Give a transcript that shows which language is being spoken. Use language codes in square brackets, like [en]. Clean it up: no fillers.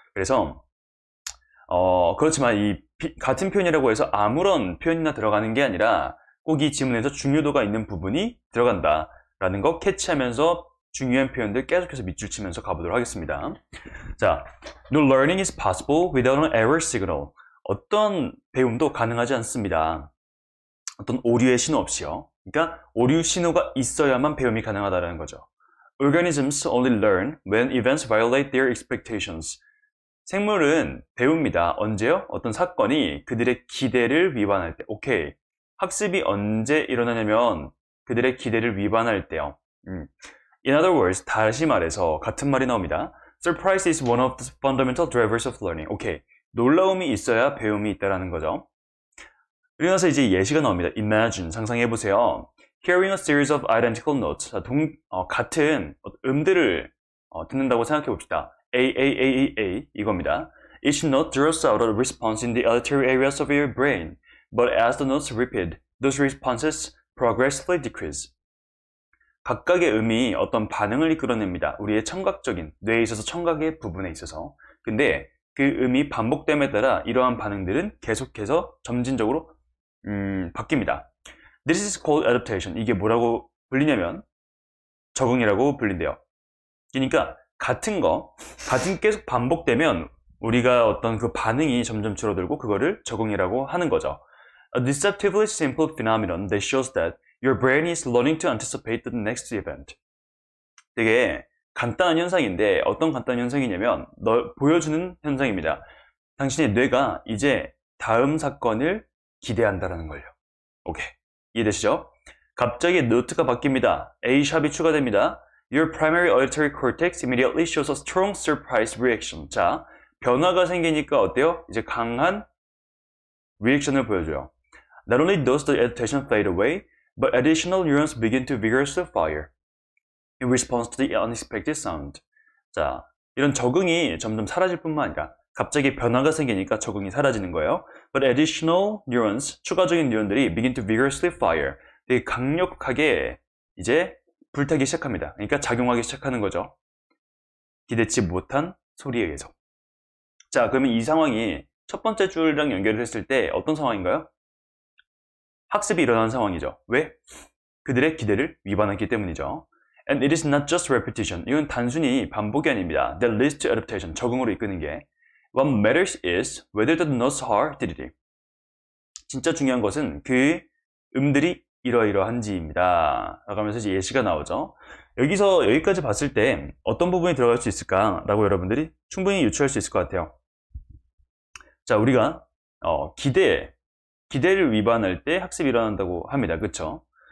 [ko] 그래서 그렇지만 같은 표현이라고 해서 아무런 표현이나 들어가는 게 아니라 꼭 이 지문에서 중요도가 있는 부분이 들어간다 라는 거 캐치하면서 중요한 표현들 계속해서 밑줄 치면서 가보도록 하겠습니다. [en] 자, No learning is possible without an error signal. [ko] 어떤 배움도 가능하지 않습니다. 어떤 오류의 신호 없이요. 그러니까 오류 신호가 있어야만 배움이 가능하다는 거죠. [en] Organisms only learn when events violate their expectations. [ko] 생물은 배웁니다. 언제요? 어떤 사건이 그들의 기대를 위반할 때. 오케이. 학습이 언제 일어나냐면 그들의 기대를 위반할 때요. [en] In other words, [ko] 다시 말해서 같은 말이 나옵니다. [en] Surprise is one of the fundamental drivers of learning. [ko] 오케이. 놀라움이 있어야 배움이 있다라는 거죠. 그리고 나서 이제 예시가 나옵니다. [en] Imagine, [ko] 상상해보세요. [en] Hearing a series of identical notes. [ko] 같은 음들을 듣는다고 생각해봅시다. A, A, A, A, A 이겁니다. [en] Each note draws out a response in the auditory areas of your brain. But as the notes repeat, those responses progressively decrease. [ko] 각각의 음이 어떤 반응을 이끌어냅니다. 우리의 청각적인, 뇌에 있어서 청각의 부분에 있어서. 근데 그 음이 반복됨에 따라 이러한 반응들은 계속해서 점진적으로 바뀝니다. [en] This is called adaptation. [ko] 이게 뭐라고 불리냐면 적응이라고 불린대요. 그러니까 같은 계속 반복되면 우리가 어떤 그 반응이 점점 줄어들고 그거를 적응이라고 하는 거죠. [en] A deceptively simple phenomenon that shows that your brain is learning to anticipate the next event. [ko] 되게 간단한 현상인데 어떤 간단한 현상이냐면 보여주는 현상입니다. 당신의 뇌가 이제 다음 사건을 기대한다는 걸요. 오케이. 이해되시죠? 갑자기 노트가 바뀝니다. A샵이 추가됩니다. [en] Your primary auditory cortex immediately shows a strong surprise reaction. [ko] 자, 변화가 생기니까 어때요? 이제 강한 리액션을 보여줘요. [en] Not only does the adaptation fade away, but additional neurons begin to vigorously fire in response to the unexpected sound. [ko] 자, 이런 적응이 점점 사라질 뿐만 아니라 갑자기 변화가 생기니까 적응이 사라지는 거예요. [en] But additional neurons, [ko] 추가적인 뉴런들이 [en] begin to vigorously fire. [ko] 되게 강력하게 이제 불타기 시작합니다. 그러니까 작용하기 시작하는 거죠. 기대치 못한 소리에 의해서. 자, 그러면 이 상황이 첫 번째 줄이랑 연결을 했을 때 어떤 상황인가요? 학습이 일어나는 상황이죠. 왜? 그들의 기대를 위반했기 때문이죠. [en] And it is not just repetition. [ko] 이건 단순히 반복이 아닙니다. [en] That leads to adaptation. [ko] 적응으로 이끄는 게. [en] What matters is whether the notes are diddy. [ko] 진짜 중요한 것은 그 음들이 이러이러한지입니다. 라고 하면서 이제 예시가 나오죠. 여기서 여기까지 봤을 때 어떤 부분이 들어갈 수 있을까라고 여러분들이 충분히 유추할 수 있을 것 같아요. 자, 우리가 기대를 위반할 때 학습이 일어난다고 합니다. 그쵸?